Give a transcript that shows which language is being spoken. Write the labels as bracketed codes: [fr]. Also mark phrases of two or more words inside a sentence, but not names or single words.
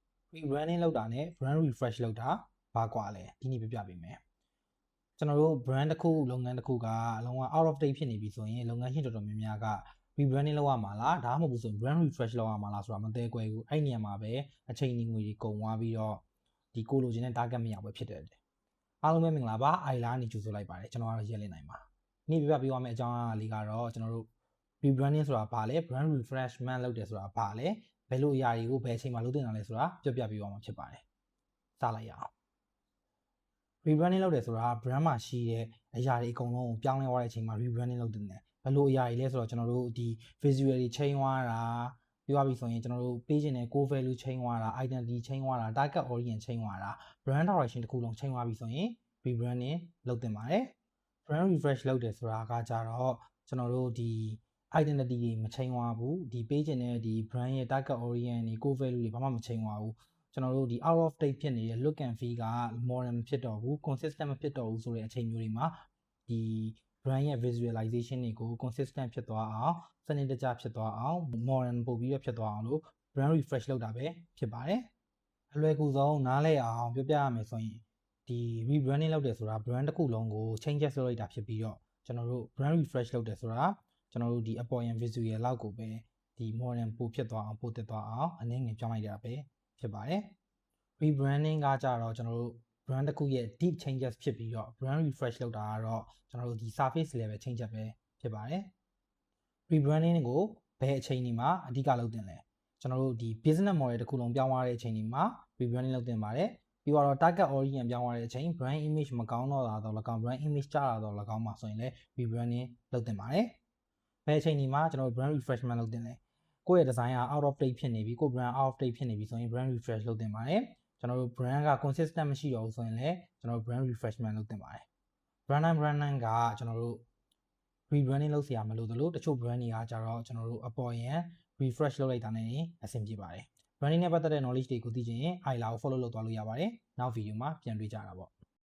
[my] rebranding လုပ်တာနဲ့ [en] brand refresh [my] လုပ်တာဘာကွာလဲဒီနေ့ပြပြပေးမယ်ကျွန်တော်တို့ brand တစ်ခုလုပ်ငန်းတစ်ခုကအလုံးဝ [en] out of date [my] ဖြစ်နေပြီ ဆိုရင်လုပ်ငန်းရှင်တော်တော်များများက rebranding လုပ်ရမှာလားဒါမှမဟုတ်ဘူးဆိုရင် [en] brand refresh [my] လုပ်ရမှာလားဆိုတာမသိကွယ်ဘူးအဲ့နေရာမှာပဲအချိန်ငွေတွေကုန်သွားပြီးတော့ဒီကိုလိုချင်တဲ့ target မရပဲဖြစ်တယ်အားလုံးပဲမင်္ဂလာပါအိုင်လာနေကြိုဆိုလိုက်ပါတယ်ကျွန်တော်ကတော့ရဲလင်းနိုင်ပါနေ့ပြပြပေးရမယ့်အကြောင်းအရာလေးကတော့ကျွန်တော်တို့ rebranding ဆိုတာဘာလဲ [en] brand refreshment [my] လုပ်တယ်ဆိုတာဘာလဲဘယ်လိုအရာတွေကိုဘယ်အချိန်မှာလုပ်တင်တာလဲဆိုတာပြပြပေးရမှာဖြစ်ပါတယ်စလိုက်ရအောင် rebranding လုပ်တယ်ဆိုတာ brand မှာရှိတဲ့အရာတွေအကုန်လုံးကိုပြောင်းလဲသွားတဲ့အချိန်မှာ rebranding လုပ်တင်တယ်ဘယ်လိုအရာတွေလဲဆိုတော့ကျွန်တော်တို့ဒီ visual တွေ change သွားတာပြောရပြီဆိုရင်ကျွန်တော်တို့ page နဲ့ [en] core value change [my] သွားတာ [en] identity change [my] သွားတာ [en] target audience change [my] သွားတာ [en] brand direction [my] တစ်ခုလုံး change သွားပြီဆိုရင် rebranding လုပ်တင်ပါတယ် [en] brand refresh [my] လုပ်တယ်ဆိုတာကကြတော့ကျွန်တော်တို့ဒီ identity တွေမ change သွားဘူးဒီ page နဲ့ဒီ brand ရဲ့ [en] target audience [my] တွေ core value တွေဘာမှမ change သွားဘူးကျွန်တော်တို့ဒီ [en] out of date [my] ဖြစ်နေတဲ့ [en] look and feel [my] က modern မဖြစ်တော့ဘူး consistent မဖြစ်တော့ဘူးဆိုတဲ့အချိန်မျိုးတွေမှာဒီ brand ရဲ့ visualization တွေကို consistent ဖြစ်သွားအောင်စနစ်တကျဖြစ်သွားအောင် modern ပို့ပြီးတော့ဖြစ်သွားအောင်လို့ [en] brand refresh [my] လုပ်တာပဲဖြစ်ပါတယ်အလွယ်ကူဆုံးနားလည်အောင်ပြောပြရမယ်ဆိုရင် ဒီ rebranding လုပ်တယ်ဆိုတာ brand တစ်ခုလုံးကို changes လုပ်လိုက်တာဖြစ်ပြီးတော့ကျွန်တော်တို့ [en] brand refresh [my] လုပ်တယ်ဆိုတာကျွန်တော်တို့ဒီအပေါ်ယံ visual လောက်ကိုပဲဒီ modern ပို့ဖြစ်သွားအောင်ပို့တက်သွားအောင်အနေငယ်ပြောင်းလိုက်တာပဲဖြစ်ပါတယ် rebranding ကကြတော့ကျွန်တော်တို့ brand တစ်ခုရဲ့ [en] deep changes [my] ဖြစ်ပြီးတော့ [en] brand refresh [my] လုပ်တာကတော့ကျွန်တော်တို့ဒီ [en] surface level changes [my] ပဲဖြစ်ပါတယ် rebranding ကိုဘယ်အချိန်ဒီမှာအဓိကလုပ်တင်လဲကျွန်တော်တို့ဒီ [en] business model [my] တစ်ခုလုံးပြောင်းသွားတဲ့အချိန် ဒီမှာ rebranding လုပ်တင်ပါတယ်ပြီးတော့ [en] target audience [my] ပြောင်းသွားတဲ့အချိန် [en] brand image [my] မကောင်းတော့တာတော့၎င်း [en] brand image [my] ကျတာတော့၎င်းမှာဆိုရင်လည်း rebranding လုပ် တင်ပါတယ်ဘယ်အချိန်ဒီမှာကျွန်တော်တို့ [en] brand refreshment [my] လုပ်တင်လဲကိုယ့်ရဲ့ design က [en] out of date [my] ဖြစ်နေပြီကိုယ့် [en] brand out of date [my] ဖြစ်နေပြီဆိုရင် [en] brand refresh [my] လုပ်တင်ပါတယ်ကျွန်တော်တို့ brand က consistent မရှိတော့ဘူးဆိုရင်လည်းကျွန်တော်တို့ [en] brand refreshment [my] လုပ်တင်ပါတယ် [en] brand name [my] ကကျွန်တော်တို့ rebranding လုပ်เสียမလို့တလို့တချို့ brand တွေကကြတော့ကျွန်တော်တို့အပေါ်ယံ refresh လုပ်လိုက်တာနဲ့အဆင်ပြေပါတယ် branding နဲ့ပတ်သက်တဲ့ knowledge တွေကိုသိချင်ရင် ILA ကို follow လုပ်သွားလို့ရပါတယ်နောက် video မှာပြန်တွေ့ကြတာပေါ့